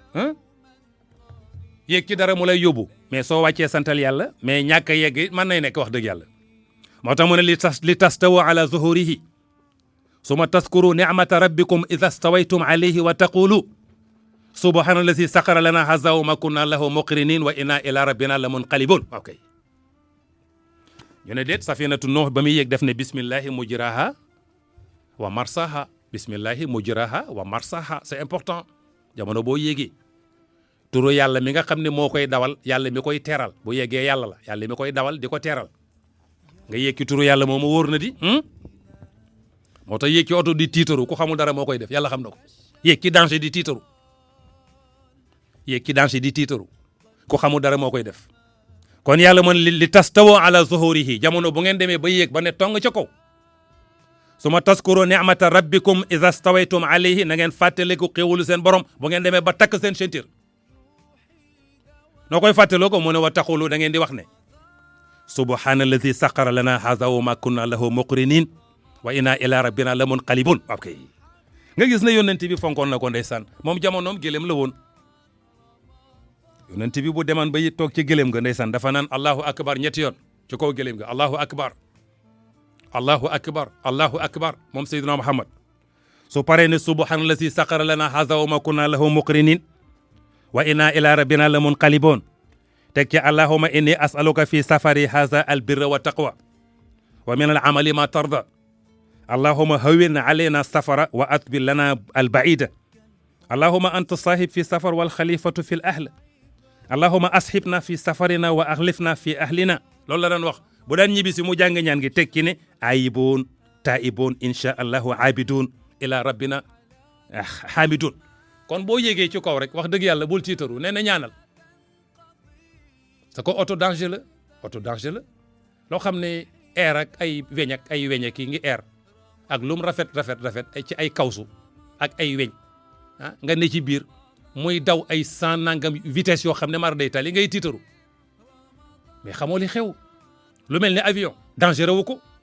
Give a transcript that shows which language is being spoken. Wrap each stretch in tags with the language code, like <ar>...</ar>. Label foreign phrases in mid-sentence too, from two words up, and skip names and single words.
<wo>yéeg ci dara mu lay yóbbu mais soo wàccee santal yàlla mais ñàkk a yegg mën nay nekk wax dëgg yàlla moo tax mu ne</wo> <ar>لتستووا على ظهوره ثم تذكروا نعمة ربكم إذا استويتم عليه وتقولوا سبحان الذي سخر لنا هذا وما كنا له مقرنين وإنا إلى ربنا لمنقلبون ok</ar> <wo>ñu ne déet</wo> <ar>سفينة نوح</ar> <wo>ba muy yéeg def ne</wo> <ar>بسم الله مجراها ومرساها</ar> <fr>c'est important</fr> <wo>jamono boo yéegee turu yàlla mi nga xam ne moo koy dawal yàlla mi koy teral bu yeggee yàlla la yàlla mi koy dawal di ko teral nga yéeg turu yàlla moomu wóor na di moo tax yéeg ci oto di tiitaru ku xamul dara moo koy def yàlla xam na ko yéeg ci danger di tiitaru ku xamul dara moo koy def kon yàlla mën</wo> <ar>لتستووا على ظهوره</ar> <wo>jamono bu ngeen demee ba yéeg ba ne tong ca kaw</wo> <ar>ثم تذكروا نعمة ربكم إذا استويتم عليه</ar> <wo>na ngeen fàttaliku xéewalu seen borom bu ngeen demee ba takk seen ceinture noo koy fàttaloo ko mu ne</wo> <ar>وتقولوا</ar> <wo>da ngeen di wax ne</wo> <ar>سبحان الذي سخر لنا هذا وما كنا له مقرنين وإنا إلى ربنا لمنقلبون</ar> <wo>ok nga gis ne yonent bi fonkoon na ko ndeysaan moom jamonoom gëlëm la woon yonent bi bu demaan ba toog ci gëlëm ga ndeysaan dafa naan</wo> <ar>الله أكبر</ar> <wo>ñetti yoon ci kaw gëlëm ga allahu</wo> <ar>akbar</ar> <wo>moom Seydina Muhammad su paree ne</wo> <ar>سبحان الذي سخر لنا هذا وما كنا له مقرنين وإنا إلى ربنا لمنقلبون</ar> <wo>teg ci</wo> <ar>allahumma إني أسألك في سفري هذا البر والتقوى ومن العمل ما ترضى اللهم هون علينا السفر واطو لنا البعيد اللهم أنت الصاحب في السفر والخليفة في الأهل اللهم اصحبنا في سفرنا واخلفنا في أهلنا</ar> <wo>loolu la daan wax bu daan ñibbi si mu jàng ñaan gi teg ci ne</wo> <ar>آيبون تائبون إن شاء الله عابدون لربنا حامدون</ar> <wo>kon boo yégee ci kaw rek wax dëgg yàlla bul tiitaru nee na ñaanal sa ko auto danger la loo xam ne air ak ay weñ kii ngi air ak lum rafet ci ay kawsu ak ay weñ nga ne ci biir muy daw ay 100 nangam vitesse yoo xam ne mar day tali ngay tiitaru mais xamoo li xew lu mel ne avion dangereux wu ko</wo>